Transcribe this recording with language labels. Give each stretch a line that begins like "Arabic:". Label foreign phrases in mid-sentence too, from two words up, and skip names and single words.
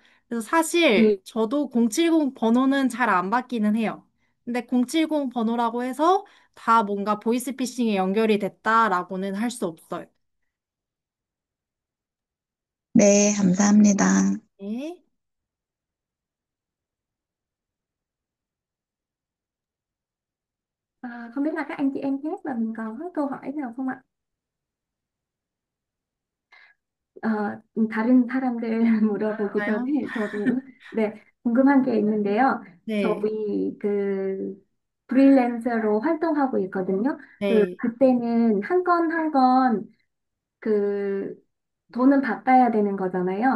Korean: 그래서 사실 저도 070 번호는 잘 안 받기는 해요. 근데 070 번호라고 해서 다 뭔가 보이스피싱에 연결이 됐다라고는 할 수 없어요. 네, 감사합니다. 네.
Vietnamese: Không biết là các anh chị em khác là mình còn có câu hỏi nào không ạ?
Korean: 다른 사람들 물어보기 가요? 전에 저도 네, 궁금한 게 있는데요. 네, 저희 그 프리랜서로 활동하고 있거든요. 네, 그때는 한 건 한 건 그 돈은 받아야 되는 거잖아요.